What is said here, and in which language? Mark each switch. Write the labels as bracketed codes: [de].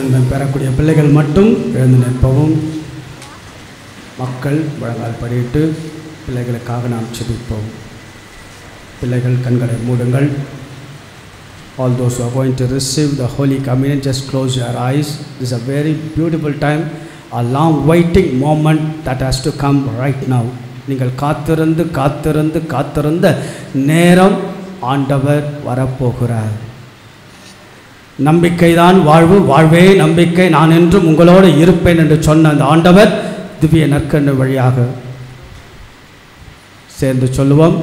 [ta] பெறக்கூடிய பிள்ளைகள் மட்டும் எழுந்து நிற்பவும். மக்கள் முழங்கால் படியிட்டு பிள்ளைகளுக்காக நாம் செபிப்போம். பிள்ளைகள் கண்களை மூடுங்கள். [en] All those who are going to receive the Holy Communion, just close your eyes. This is a very beautiful time, a long waiting moment that has to come right now. [ta] நீங்கள் காத்திருந்து காத்திருந்து காத்திருந்த நேரம் ஆண்டவர் வரப்போகிறார். நம்பிக்கைதான் வாழ்வு, வாழ்வே நம்பிக்கை, நான் என்றும் உங்களோடு இருப்பேன் என்று சொன்ன அந்த ஆண்டவர் திவ்ய நற்கண்ணு வழியாக சேர்ந்து சொல்லுவோம்.